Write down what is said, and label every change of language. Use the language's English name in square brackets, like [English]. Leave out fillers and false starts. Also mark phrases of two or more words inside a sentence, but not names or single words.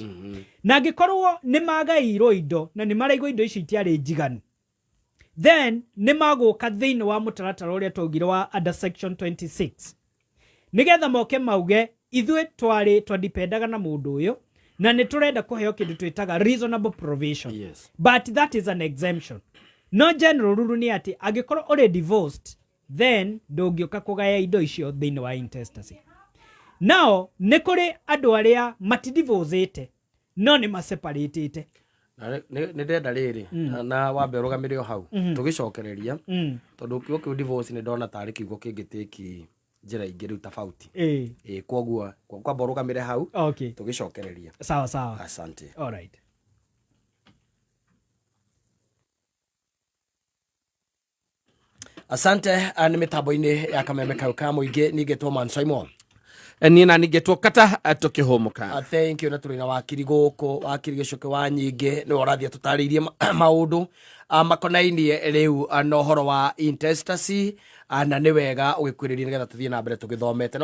[Kikuyu] Na angĩkorwo nĩ magaĩirwo indo na nĩ maraigwo indo icio itiarĩ njiganu, then nĩ magũka thĩinĩ wa mũtaratara ũrĩa twaugire wa [English] under section [Kikuyu] 26 nĩgetha moke mauge ithuĩ twandipendaga na mũndũ ũyũ na nĩ tũrenda kũheo kĩndũ twĩtaga [English] reasonable provision. But that is an exemption. [Kikuyu] No [English] general rule [Kikuyu] nĩ atĩ angĩkorwo ũrĩ divorced then ndũngĩũka kũgaya indo icio thĩinĩ wa intestacy. Now nĩ kũrĩ andũ arĩa matidivorcete no nĩ maseparatete. Nĩ ndenda rĩrĩ na wambe ũrũgamĩre o hau tũgĩcokereria tondũ kiugo kĩu divorce nĩ ndona tarĩ kiugo kĩngĩtĩki njĩra ingĩ rĩu tofauti. Koguo kwamba ũrũgamĩre hau tũgĩcokereria. Sawa. Asante. [English] All right. [Kikuyu] Asante. Nĩ mĩtambo-inĩ ya kameme kau ka mũingĩ nĩngetwo Man Simon. Niĩ na nĩngetwo Kata tũkĩhũmũka. [English] Thank you. [Kikuyu] Na tũrĩ na wakiri gũkũ, wakiri Gĩcũkĩ Wanyingi nĩ ũrathiĩ tũtarĩirie maũndũ makonainie rĩu na ũhoro wa intestacy na nĩ wega ũgĩkwĩrĩria nĩgetha tũthiĩ na mbere tũgĩthomete.